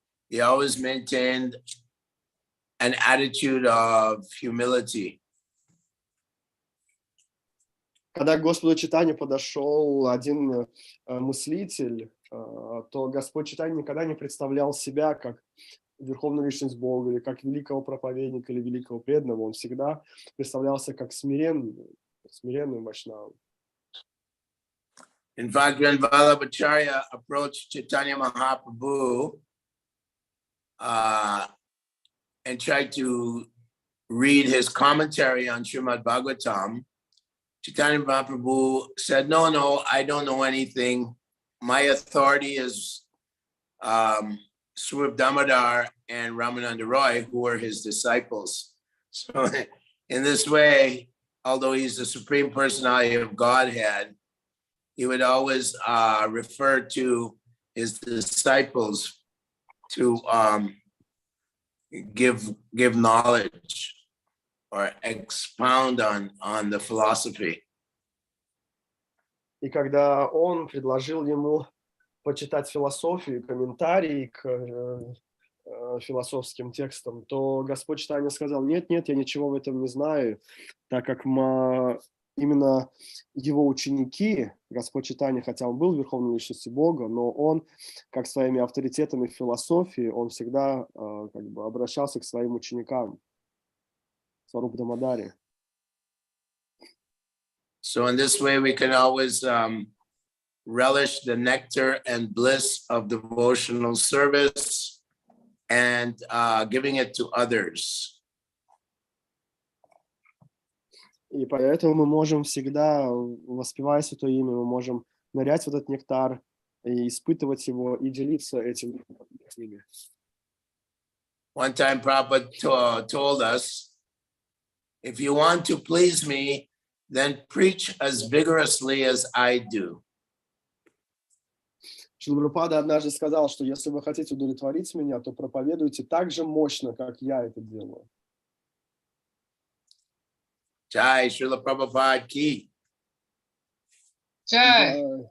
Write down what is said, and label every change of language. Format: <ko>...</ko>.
<en>He always maintained an attitude of humility.</en> <ru>Когда к Господу Чайтанье подошел один мыслитель, то Господь Чайтанья никогда не представлял себя как верховную личность Бога или как великого проповедника или великого преданного. Он всегда представлялся как смиренный вайшнава.</ru> <en>In fact, when Vallabhacharya approached Chaitanya Mahaprabhu and tried to read his commentary on Srimad Bhagavatam, Chaitanya Mahaprabhu said, no, I don't know anything. My authority is Swarup Damodar and Ramananda Roy, who were his disciples. So in this way, although he's the Supreme Personality of Godhead, he would always refer to his disciples to give knowledge or expound on the philosophy.</en> <ru>И когда он предложил ему почитать философию, комментарии к философским текстам, то Господь Чайтанья сказал: нет, нет, я ничего в этом не знаю, так как именно его ученики, Господь Чайтанья, хотя он был верховной личностью Бога, но он, как своими авторитетами в философии, он всегда как бы обращался к своим ученикам, Сварупа Дамадари.</ru> <en>So in this way, we can always relish the nectar and bliss of devotional service and giving it to others.</en> <ru>И поэтому мы можем всегда, воспевая Святое Имя, мы можем нырять в этот нектар и испытывать его, и делиться этим с ними.</ru> <en>One time Prabhupada told us, if you want to please me, then preach as vigorously as I do.</en> <ru>Шрила Прабхупада однажды сказал, что если вы хотите удовлетворить меня, то проповедуйте так же мощно, как я это делаю.</ru> <en>Jai Srila Prabhupada ki. Чай.</en>